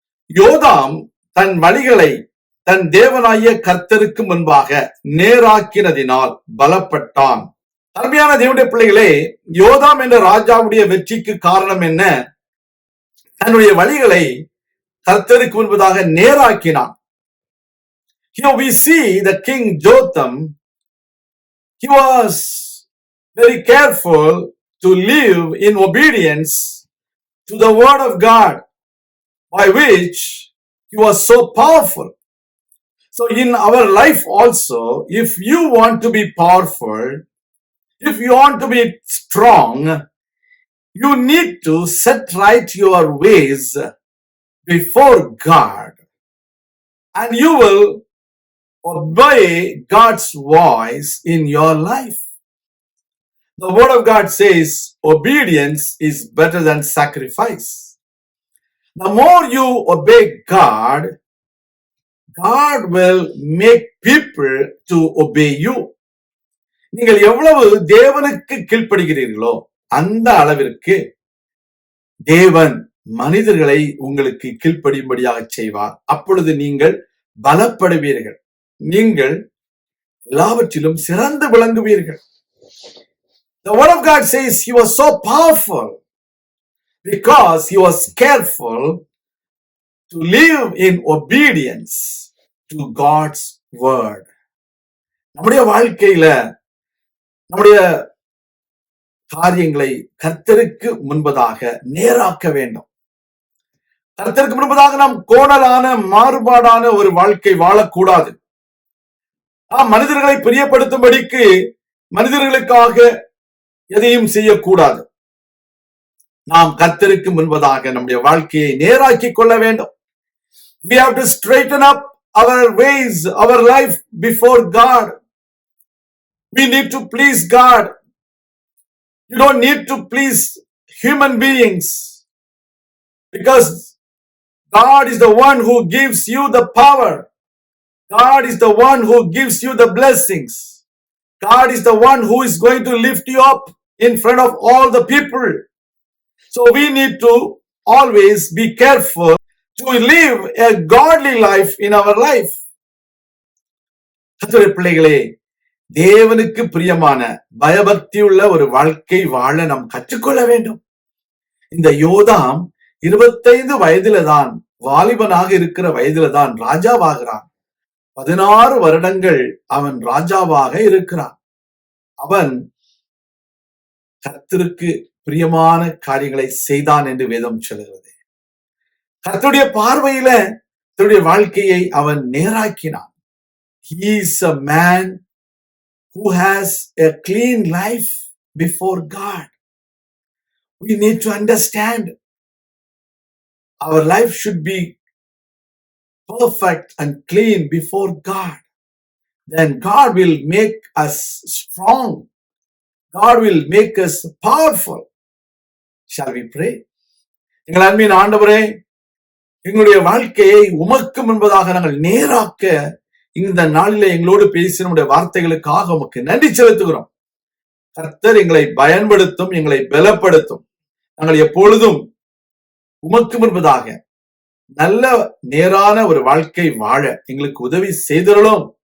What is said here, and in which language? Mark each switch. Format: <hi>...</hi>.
<ta>யோதாம் தன் வழிகளை தன் தேவனாகிய கர்த்தருக்கு முன்பாக நேராக்கினதினால் பலப்பட்டான். அருமையான தேவனுடைய பிள்ளைகளே, யோதாம் என்ற ராஜாவுடைய வெற்றிக்கு காரணம் என்ன? தன்னுடைய வழிகளை கர்த்தருக்கு முன்பதாக நேராக்கினான்.</ta> <en>Here we see the king Jotham. He was very careful to live in obedience to the word of God, by which he was so powerful. So in our life also, if you want to be powerful, if you want to be strong, you need to set right your ways before God, and you will obey God's voice in your life. The word of God says obedience is better than sacrifice. The more you obey God, God will make people to obey you.</en> <ta>நீங்கள் எவ்வளவு தேவனுக்கு கீழ்ப்படுகிறீர்களோ அந்த அளவிற்கு தேவன் மனிதர்களை உங்களுக்கு கீழ்ப்படியும்படியாக செய்வார். அப்பொழுது நீங்கள் பலப்படுவீர்கள். நீங்கள் எல்லாவற்றிலும் சிறந்து விளங்குவீர்கள்.</ta> <en>The word of God says he was so powerful because he was careful to live in obedience to God's word.</en> <ta>நம்முடைய வாழ்க்கையில நம்முடைய காரியங்களை கர்த்தருக்கு முன்பதாக நேராக்க வேண்டும். கர்த்தருக்கு முன்பதாக நாம் கோணலான மாறுபாடான ஒரு வாழ்க்கை வாழக்கூடாது. நாம் மனிதர்களை பிரியப்படுத்தும்படிக்கு மனிதர்களுக்காக எதையும் செய்யக்கூடாது. நாம் கர்த்தருக்கு முன்பதாக நம்முடைய வாழ்க்கையை நேராக்கி கொள்ள வேண்டும்.</ta> <en>We have to straighten up our ways, our life before God. We need to please God. You don't need to please human beings, because God is the one who gives you the power. God is the one who gives you the blessings. God is the one who is going to lift you up in front of all the people. So we need to always be careful to live a godly life in our life.</en> <ta>கர்த்தருடைய பிள்ளைகளே, தேவனுக்கு பிரியமான பயபக்தியுள்ள ஒரு வாழ்க்கை வாழ நாம் கற்றுக்கொள்ள வேண்டும். இந்த யோதாம் 25 வயதில தான், வாலிபனாக இருக்கிற வயதில தான் ராஜாவாகிறான். 16 வருடங்கள் அவன் ராஜாவாக இருக்கிறான். அவன் கர்த்தருக்கு பிரியமான காரியங்களை செய்தான் என்று வேதம் சொல்கிறது. கர்த்தருடைய பார்வையில தன்னுடைய வாழ்க்கையை அவன் நேராக்கினான்.</ta> <en>He is a man who has a clean life before God. We need to understand our life should be perfect and clean before God. Then God will make us strong. God will make us powerful. Shall we pray?</en> <ta>எங்கள் அன்பின் ஆண்டவரே, எங்களுடைய வாழ்க்கையை உமக்கு முன்பதாக நாங்கள் நேராக்க இந்த நாளிலே எங்களோடு பேசி நம்முடைய வார்த்தைகளுக்காக உமக்கு நன்றி செலுத்துகிறோம். கர்த்தர் எங்களை பயன்படுத்தும், எங்களை பலப்படுத்தும். நாங்கள் எப்பொழுதும் உமக்கு முன்பதாக நல்ல நேரான ஒரு வாழ்க்கை வாழ எங்களுக்கு உதவி செய்தருளும்.</ta>